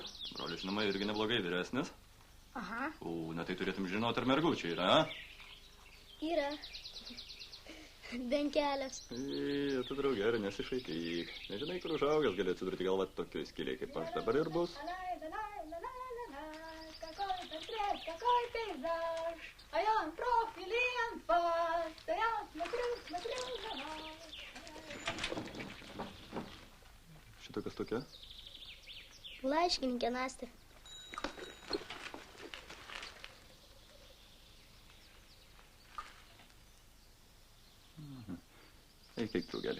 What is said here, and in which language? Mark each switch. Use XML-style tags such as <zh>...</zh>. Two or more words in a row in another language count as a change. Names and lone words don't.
<lt>Broli, žinoma, irgi neblogai vyresnis. Aha. O, na tai turėtum žinoti, ar mergučiai yra, a? Yra. Bent kelias. Tu, draugelė, nesišaipyk. Nežinai, kur užaugęs gali atsidurti galva tokioj skiliai, kaip aš dabar ir bus.</lt> <ru>Какой пейзаж, а я профили анфас, стоят, смотрю на вас.</ru> <lt>Šito kas tokia? Laiškininkė Nastė. Eik, draugelė.</lt>